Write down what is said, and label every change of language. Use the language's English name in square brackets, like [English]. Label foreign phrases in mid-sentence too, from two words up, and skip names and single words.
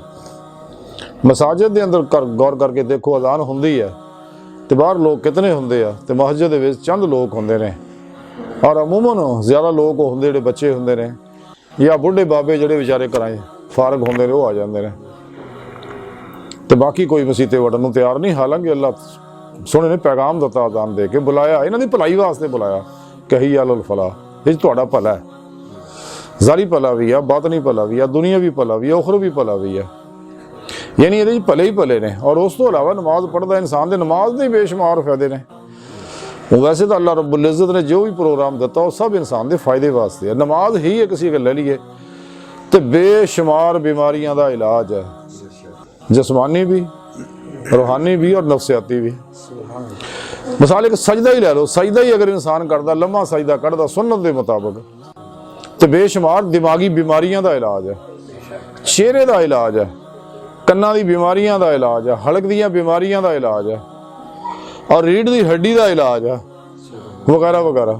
[Punjabi] ਮਸਾਜਿਦ ਦੇ ਅੰਦਰ ਗੌਰ ਕਰਕੇ ਦੇਖੋ, ਅਜ਼ਾਨ ਹੁੰਦੀ ਹੈ ਤੇ ਬਾਹਰ ਲੋਕ ਕਿਤਨੇ ਹੁੰਦੇ ਆ ਤੇ ਮਸਜਿਦ ਦੇ ਵਿੱਚ ਚੰਦ ਲੋਕ ਹੁੰਦੇ ਨੇ ਔਰ ਅਮੂਮਨ ਜ਼ਿਆਦਾ ਲੋਕ ਹੁੰਦੇ ਜਿਹੜੇ ਬੱਚੇ ਹੁੰਦੇ ਨੇ ਜਾਂ ਬੁੱਢੇ ਬਾਬੇ ਜਿਹੜੇ ਵਿਚਾਰੇ ਘਰਾਂ 'ਚ ਫਾਰਗ ਹੁੰਦੇ ਨੇ, ਉਹ ਆ ਜਾਂਦੇ ਨੇ ਤੇ ਬਾਕੀ ਕੋਈ ਮਸੀਤੇ ਵੜਨ ਨੂੰ ਤਿਆਰ ਨਹੀਂ। ਹਾਲਾਂਕਿ ਅੱਲਾਹ ਸੋਹਣੇ ਨੇ ਪੈਗਾਮ ਦਿੱਤਾ, ਅਜ਼ਾਨ ਦੇ ਕੇ ਬੁਲਾਇਆ, ਇਹਨਾਂ ਦੀ ਭਲਾਈ ਵਾਸਤੇ ਬੁਲਾਇਆ ਕਿ [Arabic] حي على الفلاح, [Punjabi] ਇਹ 'ਚ ਤੁਹਾਡਾ ਭਲਾ ਹੈ। ਜ਼ਾਰੀ ਭਲਾ ਵੀ ਆ, ਬਾਤਨੀ ਭਲਾ ਵੀ ਆ, ਦੁਨੀਆ ਵੀ ਭਲਾ ਵੀ ਆ, ਉਖਰਵੀ ਭਲਾ ਵੀ ਆ। ਯਾਨੀ ਇਹਦੇ 'ਚ ਭਲੇ ਹੀ ਭਲੇ ਨੇ। ਔਰ ਉਸ ਤੋਂ ਇਲਾਵਾ ਨਮਾਜ਼ ਪੜ੍ਹਦਾ ਇਨਸਾਨ ਦੇ ਨਮਾਜ਼ ਦੇ ਬੇਸ਼ੁਮਾਰ ਫਾਇਦੇ ਨੇ। ਉਹ ਵੈਸੇ ਤਾਂ ਅੱਲਾਹ ਰੱਬੁਲ ਇੱਜ਼ਤ ਨੇ ਜੋ ਵੀ ਪ੍ਰੋਗਰਾਮ ਦਿੱਤਾ ਉਹ ਸਭ ਇਨਸਾਨ ਦੇ ਫਾਇਦੇ ਵਾਸਤੇ ਹੈ। ਨਮਾਜ਼ ਹੀ ਇੱਕ ਸੀ, ਲੈ ਲਈਏ ਤੇ ਬੇਸ਼ੁਮਾਰ ਬਿਮਾਰੀਆਂ ਦਾ ਇਲਾਜ ਹੈ, ਜਿਸਮਾਨੀ ਵੀ, [Urdu] روحانی بھی اور نفسیاتی بھی. مثال ایک سجدہ ہی لے لو، سجدہ ہی اگر انسان کرتا، لمّا سجدہ کرتا سنت کے مطابق، تو بےشمار دماغی بیماریاں کا علاج ہے، چہرے کا علاج ہے, [Punjabi] ਕੰਨਾ ਦੀ ਬਿਮਾਰੀਆਂ [Urdu] کا علاج ہے, [Punjabi] ਹਲਕ ਦੀਆਂ ਬਿਮਾਰੀਆਂ [Urdu] کا علاج ہے، اور ریڑھ کی ہڈی کا علاج ہے، وغیرہ وغیرہ.